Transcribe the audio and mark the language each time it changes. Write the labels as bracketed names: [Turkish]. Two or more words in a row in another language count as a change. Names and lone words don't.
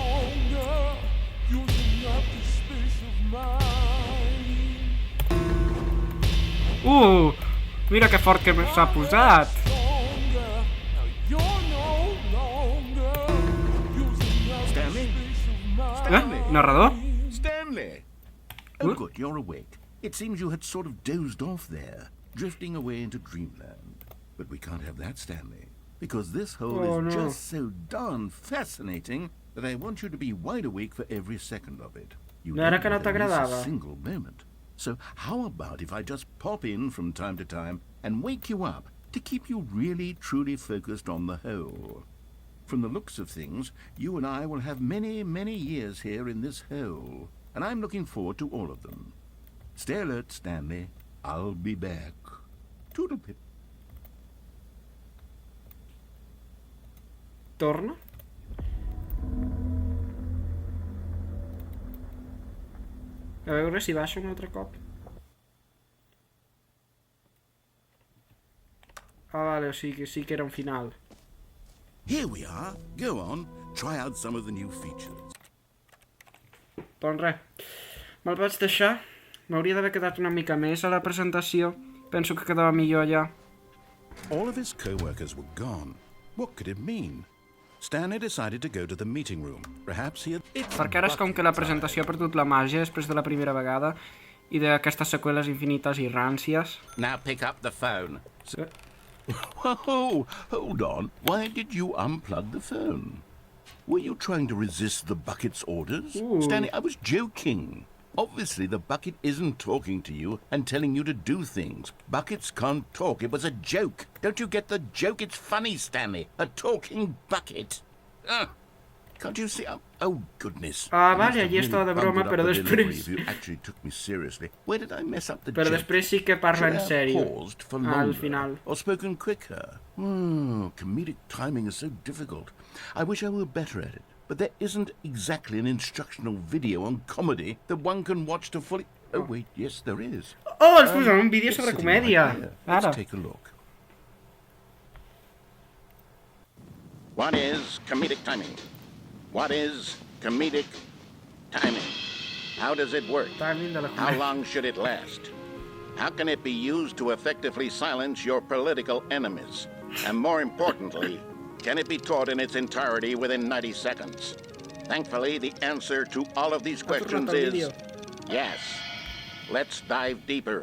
[Catalan] Mira que fort que s'ha posat. Narrador? [English] Stanley! Oh, good, you're awake. It seems you had sort of dozed off there, drifting away into dreamland. But we can't have that, Stanley, because this hole is just so darn fascinating that I want you to be wide awake for every second of it. You don't miss a single moment. So how about if I just pop in from time to time and wake you up to keep you really, truly focused on the hole? From the looks of things, you and I will have many, many years here in this hole, and I'm looking forward to all of them. Stay alert, Stanley. I'll be back. Toodlepip. [Catalan] Torna? A veure si baixa un altre cop. Ah, vale, o sigui que sí que era un final. [English] Here we are. Go on. Try out some of the new features. [Catalan] Doncs res. Me'l vaig deixar. M'hauria d'haver quedat una mica més a la presentació. Penso que quedava millor allà. [English] All of his co-workers were gone. What could it mean? Stanley decided to go to the meeting room. Perhaps he had... [Catalan] Perquè ara és com que la presentació ha perdut la màgia després de la primera vegada i d'aquestes seqüeles infinites i ràncies. [English] Now pick up the phone. Whoa, hold on. Why did you unplug the phone? Were you trying to resist the bucket's orders? Stanley, I was joking. Obviously, the bucket isn't talking to you and telling you to do things. Buckets can't talk. It was a joke. Don't you get the joke? It's funny, Stanley. A talking bucket. Can't you see? Oh, goodness. [Catalan] Ah, vale, allí estava de broma, però després... [English] You actually took me seriously. Where did I mess up the [Catalan] Però [English] joke? [Catalan] després sí que parla en sèrio. [English] Paused for longer, [Catalan] al final. [English] or spoken quicker. Comedic timing is so difficult. I wish I were better at it. But there isn't exactly an instructional video on comedy that one can watch to fully... Oh, wait, yes, there is. [Catalan] Oh, ens posem un vídeo sobre comèdia. Ara. [English] Let's take a look. What is comedic timing? What is comedic timing? How does it work? [Catalan] Timing de la [English] How [Catalan] comèdia. [English] long should it last? How can it be used to effectively silence your political enemies? And more importantly, can it be taught in its entirety within 90 seconds? Thankfully, the answer to all of these questions is yes. Let's dive deeper.